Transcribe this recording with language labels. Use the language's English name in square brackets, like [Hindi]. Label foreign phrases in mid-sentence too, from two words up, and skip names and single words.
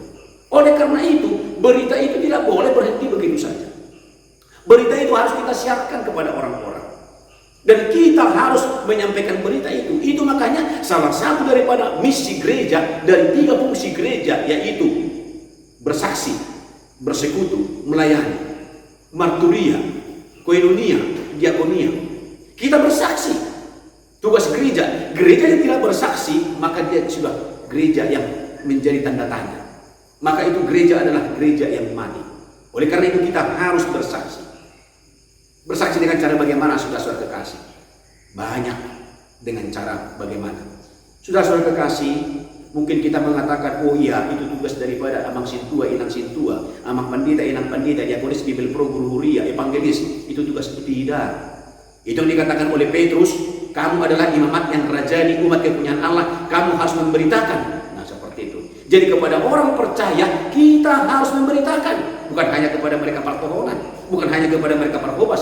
[Indonesian] Oleh karena itu, berita itu tidak boleh berhenti begitu saja. Berita itu harus kita siarkan kepada orang-orang. Dan kita harus menyampaikan berita itu. Itu makanya salah satu daripada misi gereja, dari 3 fungsi gereja, yaitu bersaksi, bersekutu, melayani, marturia, koinonia, diakonia. Kita bersaksi. Tugas gereja. Gereja yang tidak bersaksi, maka dia sudah gereja yang menjadi tanda tanya. Maka itu gereja adalah gereja yang mati. Oleh karena itu kita harus bersaksi. Bersaksi dengan cara bagaimana, saudara-saudara kekasih? Banyak dengan cara bagaimana. Saudara-saudara kekasih, mungkin kita mengatakan, oh iya, itu tugas daripada [Batak Toba] amang sintua, inang sintua, amang pandita, inang pandita, [Indonesian] diakonis, bibel pro, guru huria, evangelis. Itu tugas tidak. Itu yang dikatakan oleh Petrus, kamu adalah imamat yang rajani, umat kepunyaan Allah, kamu harus memberitakan. Jadi kepada orang percaya kita harus memberitakan, bukan hanya kepada mereka partohonan, bukan hanya kepada mereka parkobas.